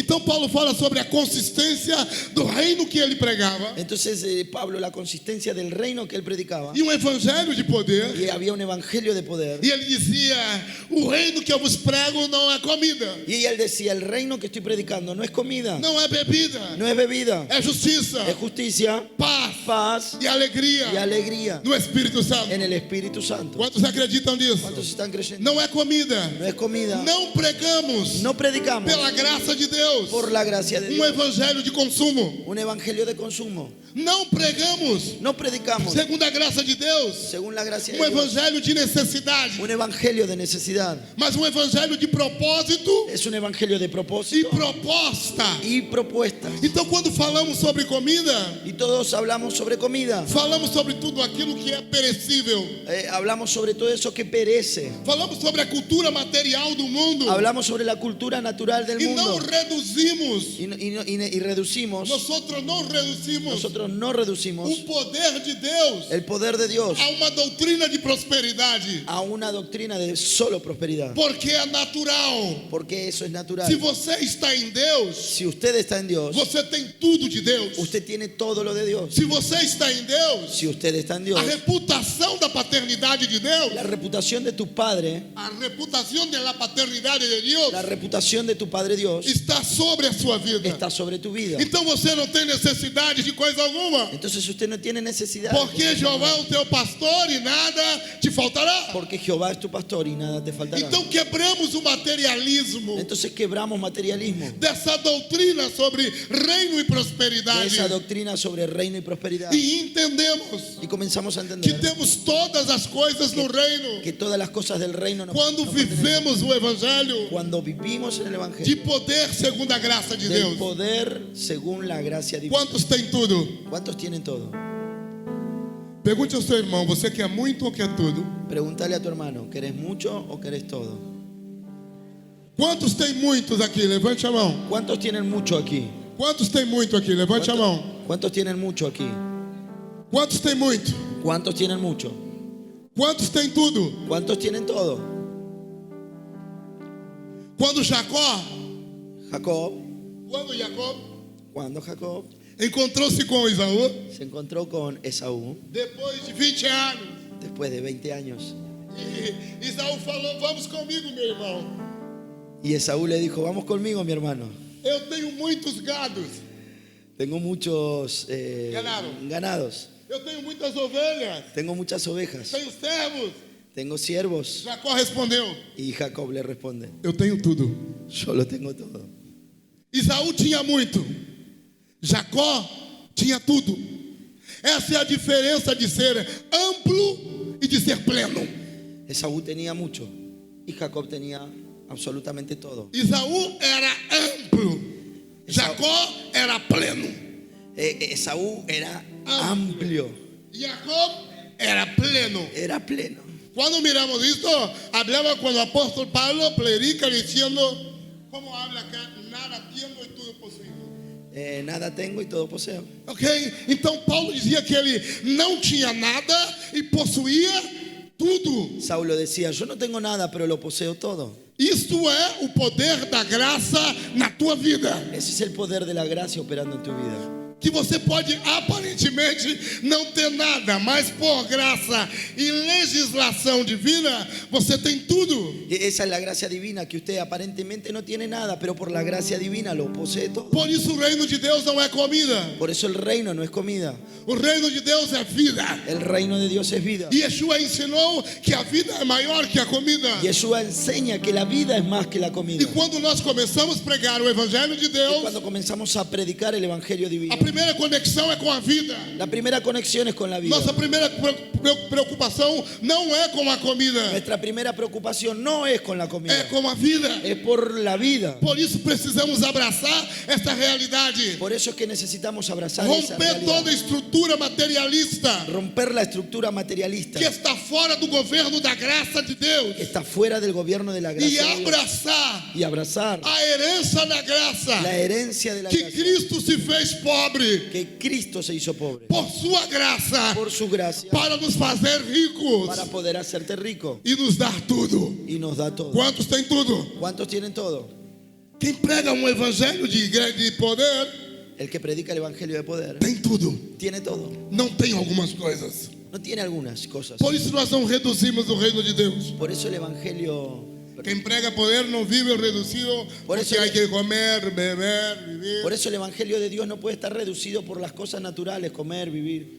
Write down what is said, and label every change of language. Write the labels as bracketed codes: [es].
[pt] Então Paulo fala sobre a consistência do reino que ele pregava [es] Entonces Pablo, la consistencia del reino que él predicaba, [pt] e um evangelho de poder. [es] y había un evangelio de poder, [pt] E ele dizia: o reino que eu vos prego não é comida, [es] y él decía, el reino que estoy predicando no es comida, [pt] não é bebida, [es] no es bebida, [pt] é justiça, [es] es justicia, [pt] paz [es] paz [pt] e alegria [es] y alegría [pt] no Espírito Santo. [es] en el Espíritu Santo. [pt] Quantos acreditam nisso? [es] ¿Cuántos están creyendo? [pt] Não é comida, [es] No es comida, [pt] não pregamos [es] no predicamos [pt] pela graça de Deus [es] por la gracia de [pt] um [es] Dios [pt] evangelho de consumo, [es] un evangelio de consumo, [pt] não pregamos [es] no predicamos [pt] segundo a graça de Deus [es] según la gracia [pt] um [es] de Dios [pt] evangelho de necessidade, [es] un evangelio de necesidad, [pt] mas um evangelho de propósito [es] es un evangelio de [pt] e [es] propósito [pt] proposta. [es] y propuestas. [pt] Então, quando falamos sobre comida, [es] Y todos hablamos sobre comida, [pt] falamos sobre tudo aquilo que é perecível. [es] hablamos sobre todo eso que perece, [pt] Falamos sobre a cultura material do mundo. [es] hablamos sobre la cultura natural del [pt] E não [es] mundo [pt] reduzimos. [es] y reducimos, Nosotros [pt] não reduzimos [es] nosotros no reducimos [pt] o poder de Deus [es] el poder de Dios [pt] a uma doutrina de prosperidade. [es] a una doctrina de solo prosperidad, [pt] Porque é natural. [es] porque eso es natural. [pt] Se você está em Deus, [es] Si usted está en Dios, [pt] você tem tudo de Deus. [es] usted tiene todo lo de Dios. [pt] Se você está em Deus, [es] Si usted está en Dios, [pt] a reputação da paternidade de Deus, [es] la reputación de tu Padre, [pt] a reputação da paternidade de Deus [es] la reputación de tu Padre Dios [pt] está sobre a sua vida. [es] está sobre tu vida. [pt] Então você não tem necessidade de coisa alguma. [es] Entonces usted no tiene necesidad, [pt] Porque Jeová é o teu pastor e nada te faltará. [es] porque Jehová es tu pastor y nada te faltará. [pt] Então quebramos o materialismo [es] Entonces quebramos materialismo, [pt] dessa doutrina sobre reino e [es] de [pt] prosperidade [es] esa doctrina sobre reino y prosperidad, [pt] e entendemos [es] y comenzamos a [pt] que [es] entender [pt] temos todas as coisas no reino [es] que todas las cosas del reino nos [pt] quando [es] nos pertenecen. [pt] vivemos o evangelho [es] Cuando vivimos en el [pt] de [es] Evangelio [pt] poder segundo a graça de [es] del [pt] Deus. [es] poder según la gracia divina. [pt] Quantos têm tudo? [es] ¿Cuántos tienen todo? [pt] Pergunte ao seu irmão, você quer muito ou quer tudo? [es] Pregúntale a tu hermano, ¿querés mucho o querés todo? [pt] Quantos têm muitos aqui? Levante a mão. [es] ¿Cuántos tienen mucho aquí? [pt] Quantos têm muito aqui? Levante a mão. [es] ¿Cuántos tienen mucho aquí? [pt] Quantos têm muito? [es] ¿Cuántos tienen mucho? [pt] Quantos têm tudo? [es] ¿Cuántos tienen todo? [pt] Quando Jacó, [es] Jacob, [pt] quando Jacó [es] Jacob [pt] encontrou-se com Esaú, [es] se encontró con Esaú [pt] depois de 20 anos, [es] después de 20 años. [pt] e Esaú falou: vamos comigo, meu irmão. [es] Y Esaú le dijo, vamos conmigo, mi hermano. [pt] Eu tenho muitos gados, [es] Tengo muchos ganados. [pt] eu tenho muitas ovelhas, [es] Tengo muchas ovejas. [pt] tenho servos. [es] Tengo siervos. [pt] Jacó respondeu: [es] Y Jacob le responde, [pt] eu tenho tudo. [es] yo lo tengo todo. [pt] Esaú tinha muito, Jacó tinha tudo. Essa é a diferença de ser amplo e de ser pleno. [es] Esaú tenía mucho y Jacob tenía absolutamente todo. [pt] Esaú era amplo, Jacó era pleno. [es] Esaú era amplio, Jacob era pleno. era pleno. Cuando miramos esto, hablaba cuando el apóstol Pablo predica diciendo, ¿cómo habla acá? Nada tengo y todo [pt] possuo. [es] Nada tengo y todo poseo. Ok? [pt] Então Paulo dizia que ele não tinha nada e possuía tudo. [es] Saulo decía, yo no tengo nada, pero lo poseo todo. [pt] Isto é o poder da graça na tua vida. [es] Ese es el poder de la gracia operando en tu vida. [pt] que você pode aparentemente não ter nada, mas por graça e legislação divina, você tem tudo. [es] Esa es la gracia divina, que usted aparentemente no tiene nada, pero por la gracia divina lo posee todo. [pt] Por isso o reino de Deus não é comida. [es] Por eso el reino no es comida, [pt] O reino de Deus é vida. [es] el reino de Dios es vida. [pt] E Yeshua ensinou que a vida é maior que a comida. [es] Yeshua enseña que la vida es más que la [pt] E [es] comida. [pt] quando nós começamos a pregar o evangelho de [es] Y [pt] Deus, [es] cuando comenzamos a predicar el evangelio divino, [pt] a primeira conexão é com a vida. [es] la primera conexión es con la vida. [pt] Nossa primeira preocupação não é com a comida, [es] Nuestra primera preocupación no es con la [pt] é [es] comida, [pt] com a vida. [es] es por la vida. [pt] Por isso precisamos abraçar esta realidade, [es] Por eso es que necesitamos abrazar esa [pt] romper [es] realidad, [pt] toda a estrutura materialista [es] romper la estructura materialista [pt] que está fora do governo da graça de Deus [es] que está fuera del gobierno de la [pt] e [es] gracia de Dios, [pt] abraçar [es] y abrazar [pt] a herança da graça [es] la herencia de la [pt] que [es] gracia, [pt] Cristo se fez pobre [es] que Cristo se hizo pobre [pt] por sua graça [es] por su gracia [pt] para nos fazer ricos [es] para poder hacerte rico [pt] e nos dar tudo. [es] y nos da todo. [pt] Quantos têm tudo? [es] ¿Cuántos tienen todo? [pt] Quem prega um evangelho de poder [es] El que predica el evangelio de poder [pt] tem tudo, [es] tiene todo, [pt] não tem algumas coisas. [es] no tiene algunas cosas. [pt] Por isso nós não reduzimos o reino de Deus. [es] Por eso el evangelio, [pt] Quem prega poder não vive reduzido [es] Por [pt] porque isso- [es] hay que comer, beber, vivir. por eso el evangelio de Dios no puede estar reducido por las cosas naturales, comer, vivir.